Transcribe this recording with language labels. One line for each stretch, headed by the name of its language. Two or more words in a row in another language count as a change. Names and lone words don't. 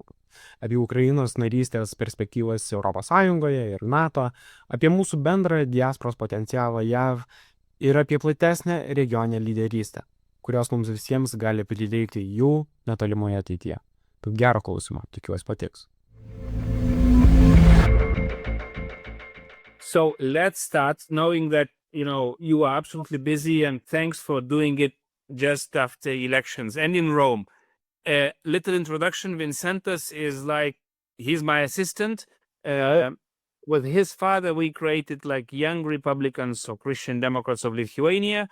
Lithuanian: Apie Ukrainos narystės perspektyvas Europos Sąjungoje ir NATO, apie mūsų bendrą diasporos potencialą JAV ir apie platesnę regioninę lyderystę, kurios mums visiems gali prireikti jų netolimoje ateityje. Tad gero klausimo, tikiuosi patiks.
English: So let's start knowing that you are absolutely busy, and thanks for doing it just after elections and in Rome. A little introduction. Vincentas is he's my assistant. With his father, we created Young Republicans or Christian Democrats of Lithuania.